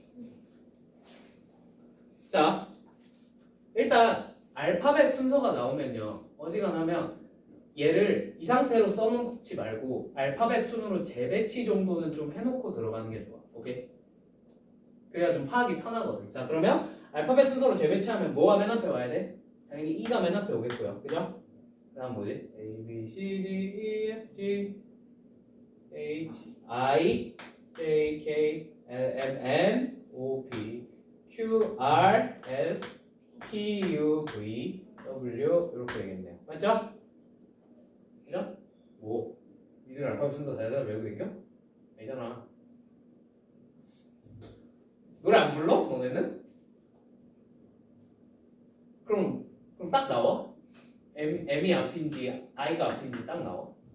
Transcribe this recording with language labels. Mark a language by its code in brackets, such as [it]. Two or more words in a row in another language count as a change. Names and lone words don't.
[ko] 자, 일단 알파벳 순서가 나오면요 어지간하면 얘를 이 상태로 써놓지 말고 알파벳 순으로 재배치 정도는 좀 해놓고 들어가는 게 좋아. 오케이? 그래야 좀 파악이 편하거든. 자, 그러면 알파벳 순서로 재배치하면 뭐가 맨 앞에 와야 돼? 당연히 E가 맨 앞에 오겠고요. 그죠? 그 다음 뭐지? A, B, C, D, E, F, G, H, I, J, K, L, M, N, O, P, Q, R, S, T, U, V, W 이렇게 되겠네요. 맞죠? 그죠? 뭐? 니들 알파벳 순서 다 외우고 댕겨? 아니잖아. 노래 안 불러? 너네는? 그럼 딱 나와? M이 앞인지 I가 앞인지 딱 나와?